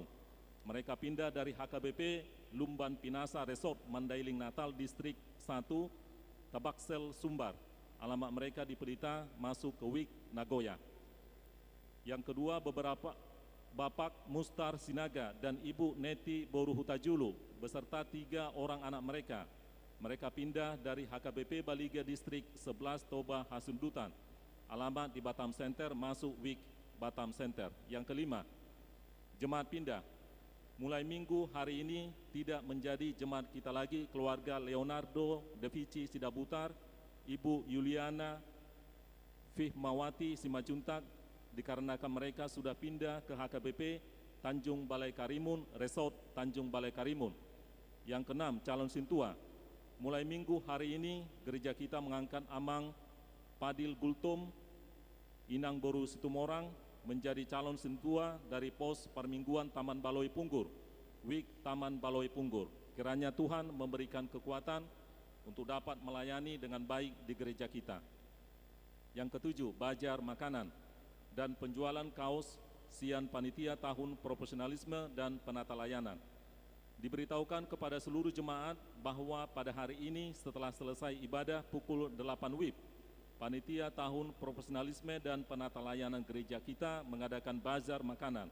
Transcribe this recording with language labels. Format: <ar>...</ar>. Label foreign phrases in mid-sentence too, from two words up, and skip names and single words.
<id>Mereka pindah dari HKBP Lumban Pinasa Resort Mandailing Natal Distrik 1, Tabaksel, Sumbar. Alamat mereka di Pelita, masuk ke WIK Nagoya. Yang kedua, Bapak Mustar Sinaga dan Ibu Neti Boru Hutajulu beserta 3 orang anak mereka. Mereka pindah dari HKBP Baliga Distrik 11 Toba Hasundutan. Alamat di Batam Center, masuk WIK Batam Center. Yang kelima, jemaat pindah. Mulai minggu hari ini tidak menjadi jemaat kita lagi keluarga Leonardo De Vici Sidabutar, Ibu Yuliana Fihmawati Simajuntak, dikarenakan mereka sudah pindah ke HKBP Tanjung Balai Karimun, Resort Tanjung Balai Karimun. Yang keenam, calon sintua. Mulai minggu hari ini, gereja kita mengangkat Amang Padil Gultom Inang Boru Situmorang menjadi calon sintua dari pos permingguan Taman Baloi Punggur, WIK Taman Baloi Punggur. Kiranya Tuhan memberikan kekuatan untuk dapat melayani dengan baik di gereja kita. Yang ketujuh, bajar makanan dan penjualan kaos sian panitia tahun profesionalisme dan penata layanan. Diberitahukan kepada seluruh jemaat bahwa pada hari ini setelah selesai ibadah pukul 8 WIB, panitia tahun profesionalisme dan penata layanan gereja kita mengadakan bazar makanan.</id>